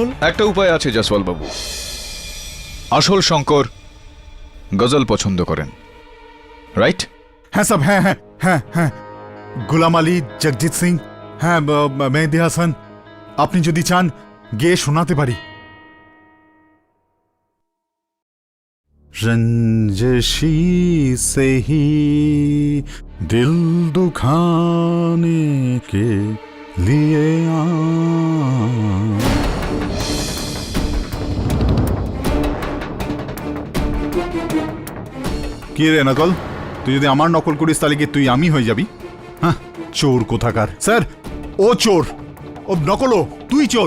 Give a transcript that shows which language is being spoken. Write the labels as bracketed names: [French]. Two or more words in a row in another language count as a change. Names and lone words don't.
[Bangla] একটা উপায় আছে জসওয়াল বাবু। আসল শঙ্কর গজল পছন্দ করেন, রাইট? হ্যাঁ সাহেব, হ্যাঁ হ্যাঁ হ্যাঁ হ্যাঁ, গুলাম আলী, জগজিৎ সিং, হ্যাঁ মেহেদি হাসান। আপনি যদি চান গেয়ে শোনাতে পারি। [Hindi] रंजशी से ही दिल दुखाने के लिए [Bangla] কি রে নকল, তুই যদি আমার নকল করিস তাহলে কি তুই আমি হয়ে যাবি? হ্যাঁ, চোর কোথাকার। স্যার, ও চোর, ও নকল, তুই চোর।